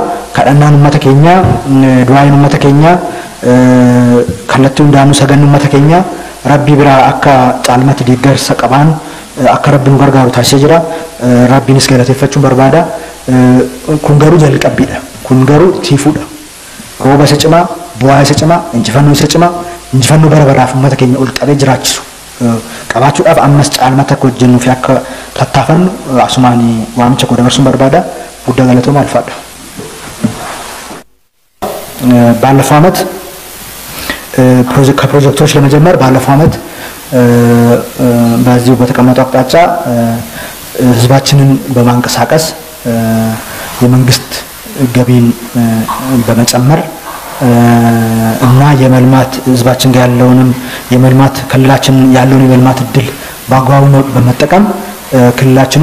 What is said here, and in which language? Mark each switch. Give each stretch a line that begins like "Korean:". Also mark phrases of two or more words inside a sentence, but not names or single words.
Oromo: Kadhannaan uummata keenyaa du'aayin uummata keenyaa kallattii hundaanuu sagannu mata keenya rabbi biraa akka caalmatti deeggarsa qaban akka rabbiin gargaaru taasisee jira rabbiinis galateeffachuun barbaada kun garuu jalqabbiidha kun garuu tiifuudha rooba isa cimaa bu'aa isa cimaa injifannoo bara baraaf uummata keenya ol qabee jiraachisu qabaachuudhaaf ammas caalmatti akka hojjennuu fi akka tattaafannu asumaan waamicha koo dabarsuun barbaada guddaa galatooma alfaadha.
Amharic: ባለፈው ዓመት ከፕሮጀክቶች ለመጀመር ባለፈው ዓመት በዚሁ በተቀመጠው አቅጣጫ ህዝባችንን በማንቀሳቀስ የመንግስት ገቢን በመጨመር እና የመልማት ህዝባችን ጋር ያለውንም የመልማት ክልላችን ያለውን የመልማት እድል በአግባቡ በመጠቀም ክልላችን